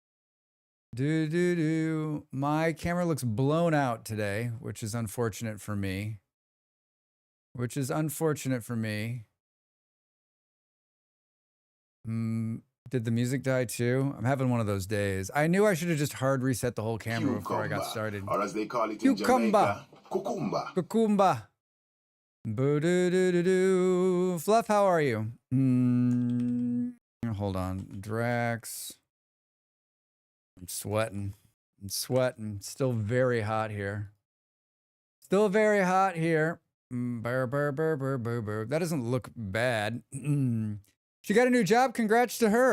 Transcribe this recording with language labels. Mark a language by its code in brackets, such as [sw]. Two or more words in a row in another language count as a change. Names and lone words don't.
[en] My camera looks blown out today, which is unfortunate for me. Did the music die too? I'm having one of those days. I knew I should have just hard reset the whole camera before I got started. Or as they call it in Jamaica, cucumba. Cucumba. Boo-doo-doo-doo-doo. Fluff, how are you? Hold on. Drax. I'm sweating. Still very hot here. Burr, burr, burr, burr, burr, burr. That doesn't look bad. She got a new job. Congrats to her.